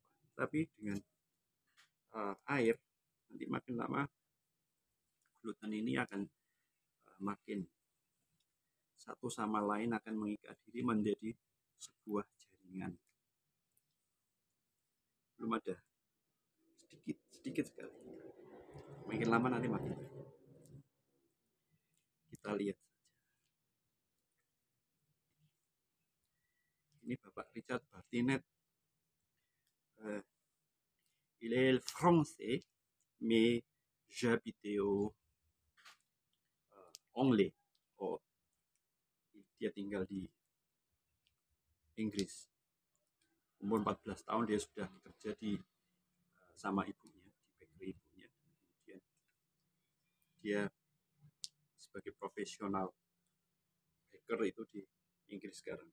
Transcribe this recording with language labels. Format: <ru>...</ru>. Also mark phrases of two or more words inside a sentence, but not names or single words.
<id>Tapi dengan air nanti makin lama gluten ini akan makin satu sama lain akan mengikat diri menjadi sebuah jaringan. Belum ada, sedikit sekali. Makin lama nanti makin. Kita lihat saja. Ini Bapak Richard Bartinet.</id> <fr>Il est français, mais j'habite au Anglais.</fr> <id>Oh, dia tinggal di Inggris. Umur 14 tahun dia sudah bekerja sama ibunya, di bakery ibunya. Kemudian dia sebagai profesional baker itu di Inggris sekarang.</id>